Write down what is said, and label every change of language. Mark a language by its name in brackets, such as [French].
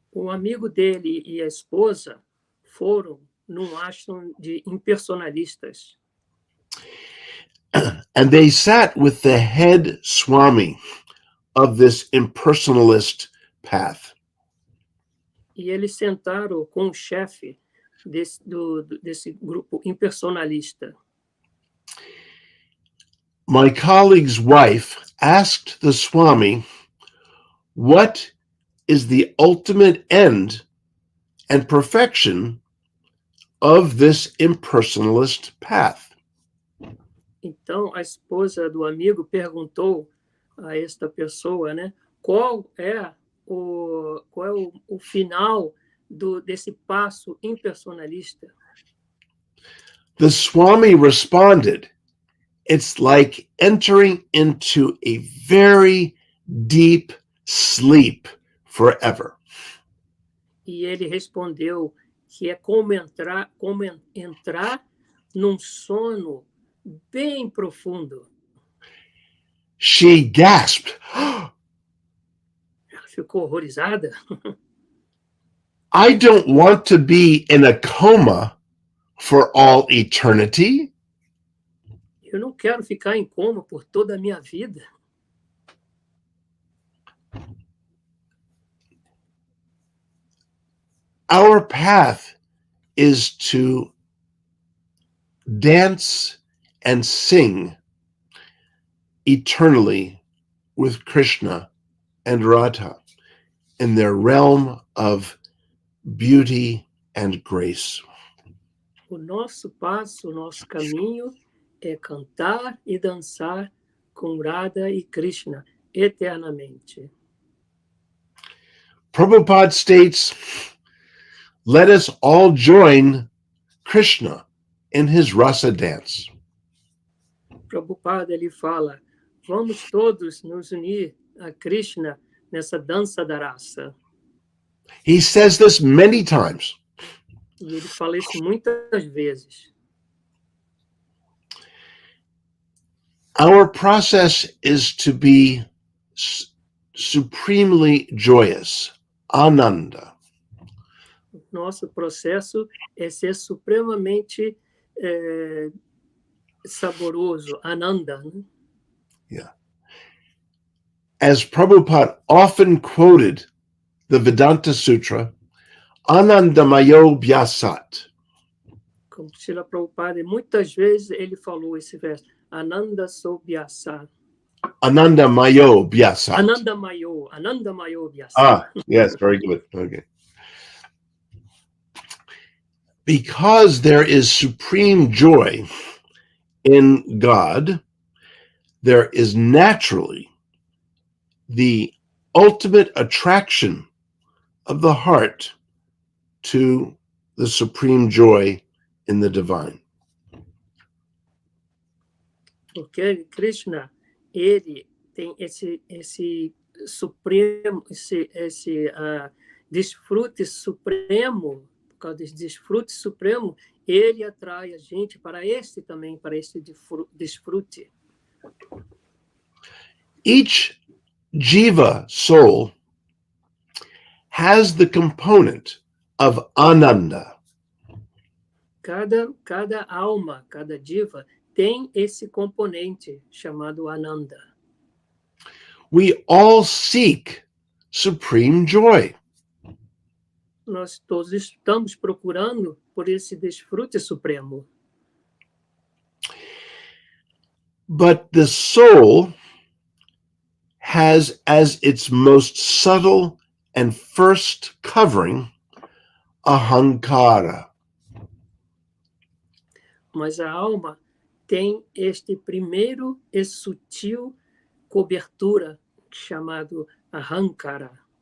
[Portuguese] Amigo dele e a esposa foram num ashram de impersonalistas. [English] And they sat with the head Swami of this impersonalist path. [Portuguese] E eles sentaram com o chefe desse grupo impersonalista. [English] My colleague's wife asked the Swami, what is the ultimate end and perfection of this impersonalist path? [Portuguese] Então, a esposa do amigo perguntou a esta pessoa, né, qual é qual é o final desse passo impersonalista? [English] The Swami responded, it's like entering into a very deep sleep forever. [Portuguese] E ele respondeu que é como entrar num sono bem profundo. [English] She gasped, [Portuguese] Ela ficou horrorizada. [English] I don't want to be in a coma for all eternity. [Portuguese] Eu não quero ficar em coma por toda a minha vida. [English] Our path is to dance and sing eternally with Krishna and Radha in their realm of beauty and grace. [Portuguese] O nosso passo, o nosso caminho é cantar e dançar com Radha e Krishna eternamente. [English] Prabhupada states, let us all join Krishna in his rasa dance. [Portuguese] Prabhupada, ele fala, vamos todos nos unir a Krishna nessa dança da raça. [English] He says this many times. [Portuguese] E ele fala isso muitas vezes. [English] Our process is to be supremely joyous, ananda. [Portuguese] Nosso processo é ser supremamente saboroso, ananda. Né? [English] Yeah. As Prabhupada often quoted the Vedanta Sutra, Anandamayo Vyasat. [Portuguese] Como Srila Prabhupada, muitas vezes ele falou esse verso, Ananda Sobhyasa. [Sanskrit] Anandamayo Vyasat. Anandamayo Vyasat. [English] Ah, yes, very good. Okay. Because there is supreme joy in God, there is naturally the ultimate attraction of the heart to the supreme joy in the divine. [Portuguese] Porque Krishna, ele tem esse supremo, esse desfrute supremo, por causa desse desfrute supremo, ele atrai a gente para esse desfrute. [English] Each jiva soul has the component of ananda. [Portuguese] Cada alma, cada jiva, tem esse componente chamado ananda. [English] We all seek supreme joy. [Portuguese] Nós todos estamos procurando por esse desfrute supremo. [English] But the soul has as its most subtle and first covering ahankara. [Portuguese] Mas a alma tem este primeiro e sutil cobertura chamado ahankara.